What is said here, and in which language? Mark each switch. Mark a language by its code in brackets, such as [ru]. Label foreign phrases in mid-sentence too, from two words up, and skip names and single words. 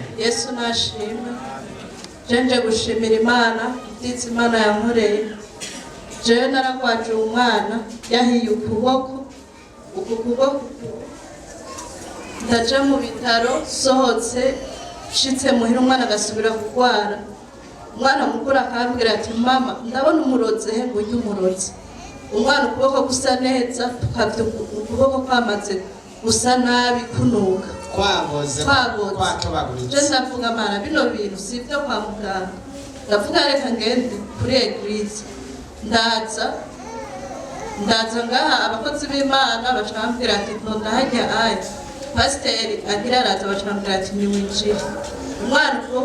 [rn] Yesu nashimye jenje gushimira Imana nditse Imana yankoreye jewe naragwaje umwana yahiye ukuboko ndaja mu bitaro sohotse shitse muhira umwana agasubira kugwara umwana mukuru akambwira ati mama ndabona umurozi he ngo ujye umurozi umwana ukuboko gusa neza tukavye ukuboko kwamaze gusa nabi kunuka kwaboze kwatobaguritse je ndavuga mana bino bintu sivyo kwa muganga ndavuga reka ngende kuri eglise ndaza ngaha abakozi b'Imana bacambwira ati ntonda hajya aya pasiteri agira araza bacambwira ati niwinjire umwana ukuboko